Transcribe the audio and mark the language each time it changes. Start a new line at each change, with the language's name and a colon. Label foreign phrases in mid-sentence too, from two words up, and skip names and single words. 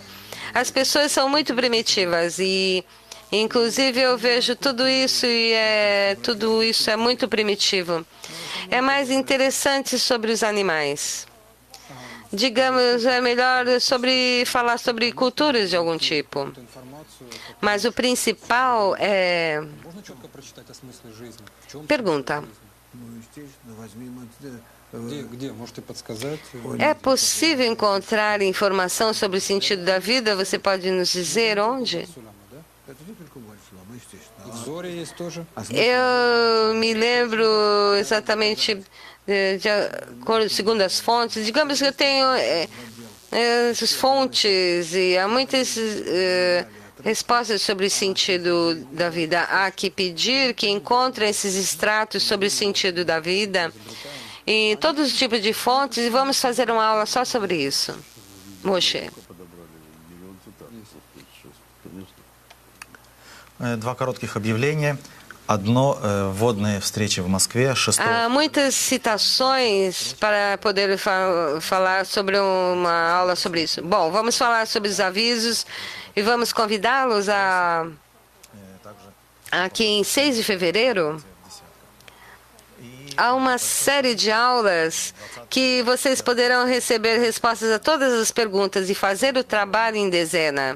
Portuguese: As pessoas são muito primitivas e, inclusive, eu vejo tudo isso e tudo isso é muito primitivo. É mais interessante sobre os animais. Digamos, é melhor falar sobre culturas de algum tipo. Mas o principal é... Pergunta.
Russian: ну, естественно, возьмем Где? Можете подсказать?
Portuguese: É possível encontrar informação sobre o sentido da vida? Você pode nos dizer onde?
Russian: это не только Вальсулама, естественно. В Зоре есть тоже.
Portuguese: Eu me lembro exatamente, segundo as fontes. Digamos que eu tenho essas fontes e há muitas respostas sobre o sentido da vida. Há que pedir que encontrem esses extratos sobre o sentido da vida em todos os tipos de fontes e vamos fazer uma aula só sobre isso. Moshe.
Russian: Два коротких объявления. Одно вводные встречи в Москве 6
Portuguese: Há muitas citações para poder falar sobre uma aula sobre isso. Bom, vamos falar sobre os avisos e vamos convidá-los aqui em 6 de fevereiro. Há uma série de aulas que vocês poderão receber respostas a todas as perguntas e fazer o trabalho em dezena.